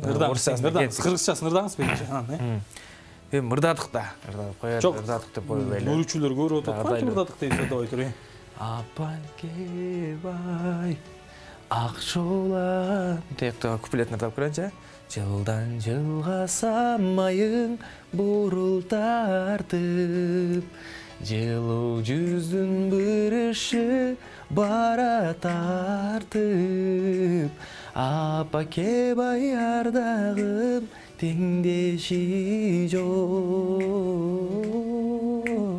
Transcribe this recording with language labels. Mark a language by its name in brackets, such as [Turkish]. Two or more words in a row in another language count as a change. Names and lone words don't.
[Kyrgyz] Ырдаңыз. Кыргызчасын ырдаңыз биринчи. Эми ырдадык да. Ырдап коет, ырдадык деп койбойлу. Көрүүчүлөр көрүп атат. Кантип ырдадык дейт, ырдабай туруп. Апа кебай. Ак шулан. Тек куплетин ырдап көрөйүнчү. [Kazakh] Жылдан жылға самайың бурыл тартып, жылу жүздің бүріші бара тартып, апа кебай ардағым теңдеші жоқ.